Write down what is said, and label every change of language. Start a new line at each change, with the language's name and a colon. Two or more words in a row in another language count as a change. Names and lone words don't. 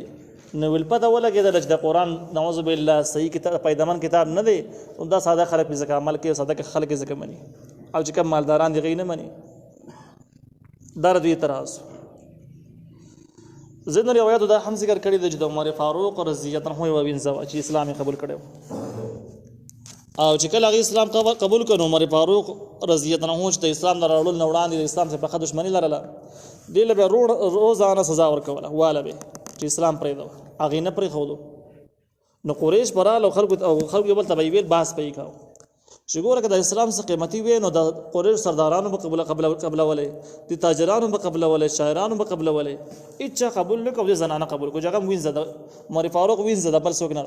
Pashto: نو ول پته ولګېدله چې د قرآن
Arabic: نعوذ بالله
Pashto: صحیح کتاب پیدامن کتاب نه دی، دا ساده خلک پې ځکه عمل کوي، ساده خلک یې ځکه مني، او چې کوم مالداران دي هغوی نه مني. دا د دوی اعتراض. ځینو روایاتو دا هم ذکر کړي دی چې د عمر فاروق
Arabic: رضي الله عنه
Pashto: یوه وینځه وه چې اسلام یې قبول کړی و، او چې کله هغې اسلام قبول کړ نو عمر فاروق
Arabic: رضي الله عنه
Pashto: چې د اسلام نه راوړلو نه وړاندې د اسلام څخه پخه دښمني لرله، دې له به روزانه سزا ورکوله واله به چې اسلام پرېږده، هغې نه پرېښودو. نو قریش به راغله او خلکو یو بل ته به یې ویل بحث به یې کوو چې ګوره که د اسلام څخه قیمتي وی نو د قریش سردارانو به قبلولی، د تاجرانو به قبلولی، شاعرانو به قبلولی، هېچا قبول نه کړو، د زنانه قبول کړو چې هغه هم وینځه د عمر فاروق وینځه ده، بل څوک نه ده.